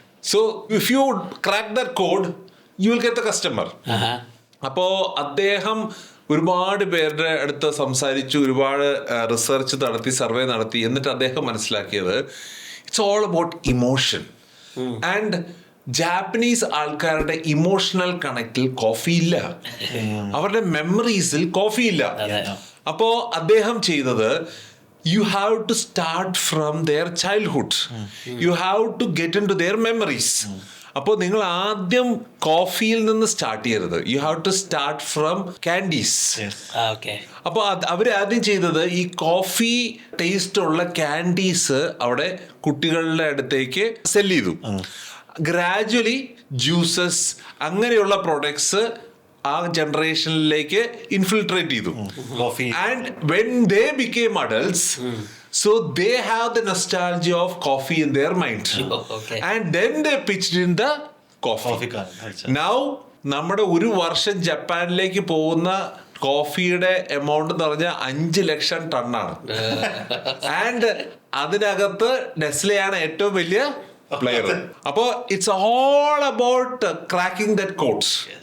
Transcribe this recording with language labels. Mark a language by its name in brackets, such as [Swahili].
[English] So if you crack that code, you will get the customer. [Malayalam] അപ്പോൾ അദ്ദേഹം ഒരുപാട് പേരുടെ അടുത്ത് സംസാരിച്ചു, ഒരുപാട് റിസർച്ച് നടത്തി, സർവേ നടത്തി. എന്നിട്ട് അദ്ദേഹം മനസ്സിലാക്കിയത് [English] It's all about emotion. [Malayalam] And Japanese ആൾക്കാരുടെ ഇമോഷണൽ കണക്റ്റിൽ കോഫി ഇല്ല, അവരുടെ മെമ്മറീസിൽ കോഫി ഇല്ല. അപ്പോൾ അദ്ദേഹം ചെയ്തത്, [English] you have to start from their childhood. You have to get into their memories. [Malayalam] അപ്പോൾ നിങ്ങൾ ആദ്യം കോഫിയിൽ നിന്ന് സ്റ്റാർട്ട് ചെയ്യരുത്. [English] You have to start from candies. [Malayalam] അപ്പോൾ അവരാദ്യം ചെയ്തത് ഈ കോഫി ടേസ്റ്റ് ഉള്ള കാൻഡീസ് അവിടെ കുട്ടികളുടെ അടുത്തേക്ക് സെൽ ചെയ്തു. ഗ്രാജുവലി ജ്യൂസസ് അങ്ങനെയുള്ള പ്രൊഡക്ട്സ് ആ ജനറേഷനിലേക്ക് ഇൻഫിൽട്രേറ്റ് ചെയ്തു. [English] And when they became adults, so they have the nostalgia of coffee in their mind. And then they pitched in the coffee. Now [Malayalam] നമ്മുടെ ഒരു വർഷം ജപ്പാനിലേക്ക് പോകുന്ന കോഫിയുടെ എമൗണ്ട് എന്ന് പറഞ്ഞാൽ 5 ലക്ഷം ടണ്ണാണ്. ആൻഡ് അതിനകത്ത് നെസ്ലെയാണ് ഏറ്റവും വലിയ പ്ലെയർ. അപ്പോൾ [English] It's all about cracking that codes.